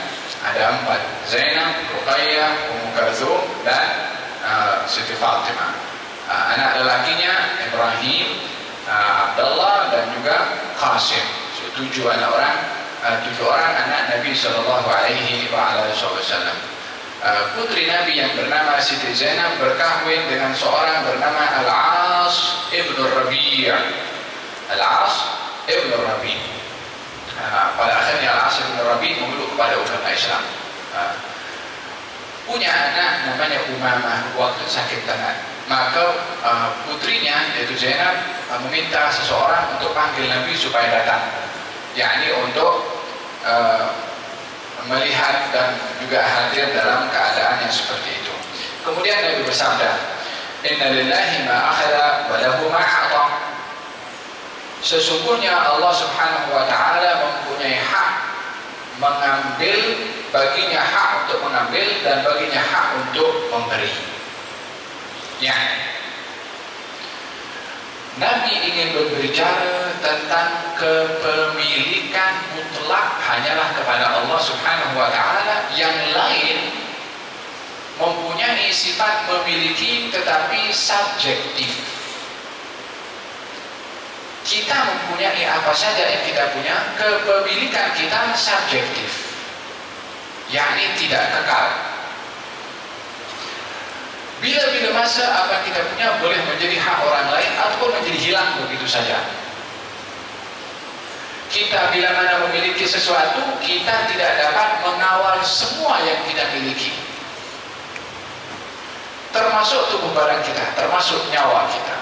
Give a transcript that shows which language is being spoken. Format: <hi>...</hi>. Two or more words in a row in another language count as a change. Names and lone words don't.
<ms>Ada 4. Zainab, Ruqayyah, Ummu Kalthum, dan Siti Fatimah. Anak lelakinya Ibrahim, Abdullah, dan juga Qasim. 7 orang anak Nabi</ms> <ar>صلى الله عليه وسلم.</ar> <ms>Putri Nabi yang bernama Siti Zainab berkahwin dengan seorang bernama Al-As ibn Rabi'. Al-As ibn Rabi'. Pada akhirnya Al-As ibn Rabi' memeluk kepada agama Islam. Punya anak namanya Umamah waktu sakit tenat. Maka putrinya yaitu Zainab meminta seseorang untuk panggil Nabi supaya datang, yakni untuk melihat dan juga hadir dalam keadaan yang seperti itu. Kemudian Nabi bersabda,</ms> <ar>إن لله ما أخذ وله ما أعطى.</ar> <ms>Sesungguhnya Allah</ms> <ar>سبحانه وتعالى</ar> <ms>mempunyai hak mengambil, baginya hak untuk mengambil dan baginya hak untuk memberi. Ya, Nabi ingin berbicara tentang kepemilikan mutlak hanyalah kepada Allah</ms> <ar>سبحانه وتعالى.</ar> <ms>Yang lain mempunyai sifat memiliki tetapi subjektif. Kita mempunyai apa saja yang kita punya, kepemilikan kita subjektif, yakni tidak kekal. Bila-bila masa apa kita punya boleh menjadi hak orang lain ataupun menjadi hilang begitu saja. Kita bila mana memiliki sesuatu, kita tidak dapat mengawal semua yang kita miliki, termasuk tubuh badan kita, termasuk nyawa kita.</ms>